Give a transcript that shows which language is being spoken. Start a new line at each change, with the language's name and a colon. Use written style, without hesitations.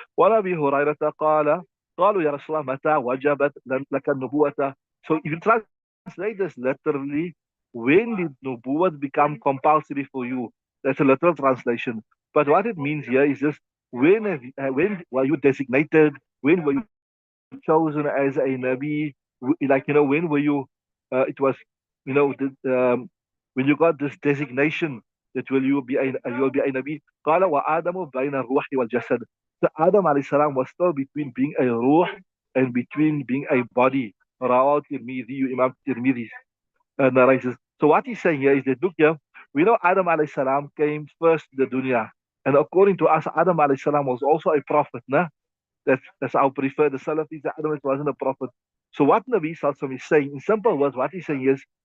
Arabic: وعن أبي هريرة قال قالوا يا رسول الله متى وجبت لك النبوة.
English: So if you translate this literally, when did nubuwwat become compulsory for you? That's a literal translation. But what it means here is just when were you designated? When were you chosen as a nabi? Like, when were you? It was, when you got this designation that you'll be a nabi.
Arabic: قال وآدم بين الروح والجسد.
English: So Adam alayhi salam was still between being a ruh and between being a body. Rawat Tirmidhi, Imam Tirmidhi narrates. So what he's saying here is that, look here, we know Adam alayhi salam came first to the dunya. And according to us, Adam alayhi salam was also a prophet. Nah? That's our preferred. The Salafis, Adam wasn't a prophet. So what Nabi Sallallahu is saying, in simple words, what he's saying is